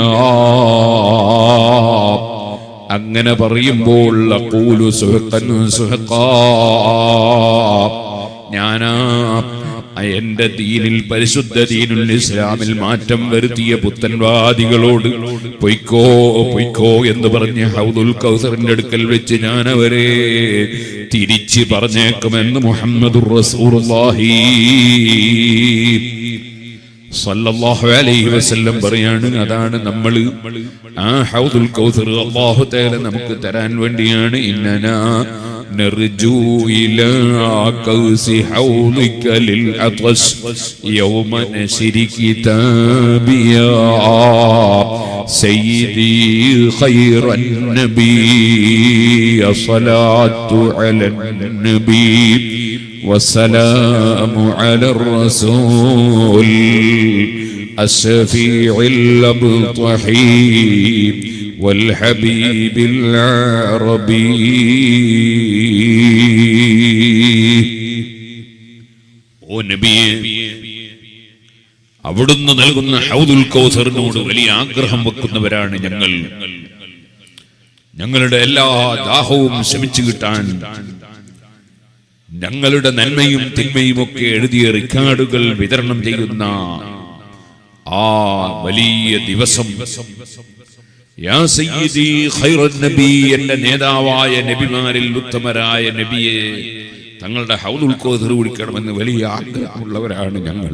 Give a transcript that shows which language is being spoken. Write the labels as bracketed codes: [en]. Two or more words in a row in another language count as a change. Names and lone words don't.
[ml] അങ്ങനെ പറയുമ്പോൾ [ar] أقول سحقا سحقا, [ml] ഞാനാ എന്റെ ദീനിൽ പരിശുദ്ധ ദീനുൽ ഇസ്ലാമിൽ മാറ്റം വരുത്തിയ പുത്തൻവാദികളോട് പൊയ്ക്കോ പൊയ്ക്കോ എന്ന് പറഞ്ഞ് ഹൗദുൽ കൗസറിന്റെ അടുക്കൽ വെച്ച് ഞാൻ അവരെ തിരിച്ച് പറഞ്ഞേക്കുമെന്ന് [ar] محمد رسول الله صلى الله عليه وسلم [ml] പറയാണ്. അതാണ് നമ്മൾ ആ ഹൗദുൽ കൗസർ അല്ലാഹു തആല നമുക്ക് തരാൻ വേണ്ടിയാണ്. [ar] ഇന്നനാ نرجو إلى كوس حوضك للعطش يوم نشر كتابي يا سيدي خير النبي صلاة على النبي والسلام على الرسول الشفيع الأبطحي والحبيب العربي. [ml] ഓ നബിയേ, അവിടുന്ന് നൽകുന്ന ഹൗദുൽ കൗസറിനോട് വലിയ ആഗ്രഹം വെക്കുന്നവരാണ് ഞങ്ങൾ. ഞങ്ങളുടെ എല്ലാ ദാഹവും ശമിച്ചു കിട്ടാൻ, ഞങ്ങളുടെ നന്മയും തിന്മയും ഒക്കെ എഴുതിയ റിക്കാർഡുകൾ വിതരണം ചെയ്യുന്ന ആ വലിയ ദിവസം [ar] يا سيدي خير النبي, [ml] എന്റെ നേതാവായ നബിമാരിൽ ഉത്തമരായ നബിയെ തങ്ങളുടെ ഹൗദുൽ കൗസർ കുടിക്കണമെന്ന് വലിയ ആഗ്രഹമുള്ളവരാണ് ഞങ്ങൾ.